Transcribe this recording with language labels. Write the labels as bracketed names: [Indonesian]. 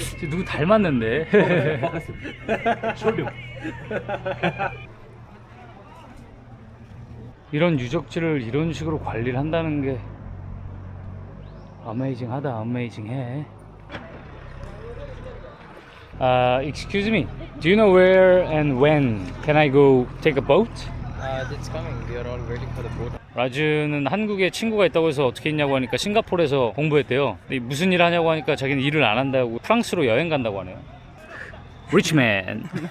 [Korean] 누구 닮았는데? 이런 유적지를 이런 식으로 관리를 한다는 게 어메이징하다. 어메이징해. [English] Excuse me. Do you know where and when can I go take a boat? It's coming. We are all waiting for the boat. [Korean] 라즈는 한국에 친구가 있다고 해서 어떻게 했냐고 하니까 싱가포르에서 공부했대요. 근데 무슨 일 하냐고 하니까 자기는 일을 안 한다고 프랑스로 여행 간다고 하네요. 리치맨.